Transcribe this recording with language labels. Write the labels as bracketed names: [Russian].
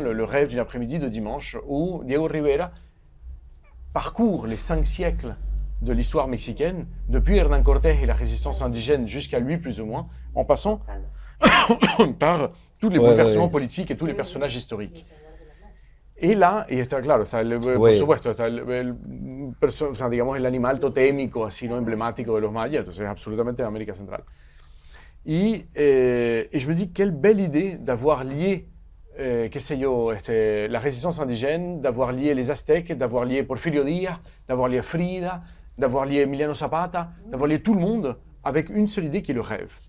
[French] Le rêve d'une après-midi de dimanche, où Diego Rivera parcourt les 5 siècles de l'histoire mexicaine, depuis Hernán Cortés et la résistance indigène jusqu'à lui plus ou moins, en passant par tous les bouleversements politiques et tous les personnages historiques. [Spanish] Y la, y está claro, está por supuesto, está o sea, digamos, el animal totémico, así, ¿no? Emblemático de los mayas, entonces es absolutamente de América Central. [French] Et je me dis, quelle belle idée d'avoir lié, qué sé yo, la résistance indigène, d'avoir lié les Aztèques, d'avoir lié Porfirio Díaz, d'avoir lié Frida, d'avoir lié Emiliano Zapata, d'avoir lié tout le monde avec une seule idée qui est le rêve.